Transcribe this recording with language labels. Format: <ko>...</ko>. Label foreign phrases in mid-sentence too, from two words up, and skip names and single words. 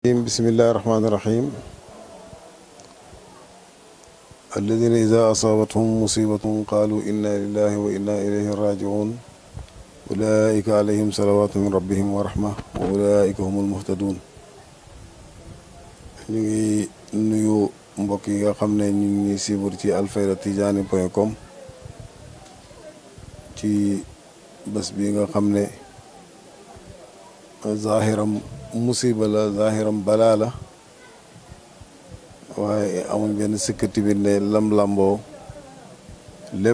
<ar>بسم الله الرحمن الرحيم الذين إذا أصابتهم مصيبة قالوا إنا لله وإنا إليه راجعون أولئك عليهم صلوات من ربهم ورحمة وأولئك هم المهتدون.</ar> <wo>ñu ngi nuyu mbokk yi nga xam ne ñu ngi suivre ci alfaydatijani.com ci bés bi nga xam ne zahiram musiba la zahiram balaa la waaye amul benn sikk tamit ne lam-lamboo lépp</wo>